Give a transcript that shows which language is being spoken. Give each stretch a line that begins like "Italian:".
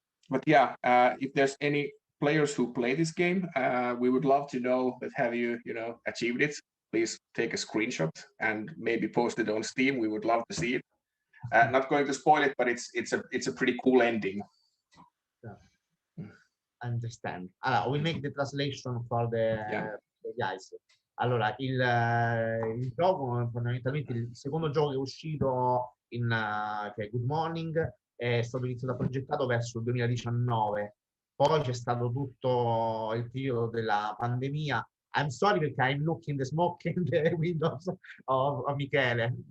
English: But yeah, if there's any players who play this game, we would love to know that have you achieved it. Please take a screenshot and maybe post it on Steam. We would love to see it. Not going to spoil it, but it's a pretty cool ending. Understand.
Italian: Allora,
English: we make the translation for the guys.
Italian: Allora, il gioco, fondamentalmente, il secondo gioco che è uscito che è Good Morning, è stato iniziato progettato verso il 2019. Poi c'è stato tutto il periodo della pandemia.
English: I'm sorry
Italian: perché
English: I'm looking the smoke in the windows of Michele.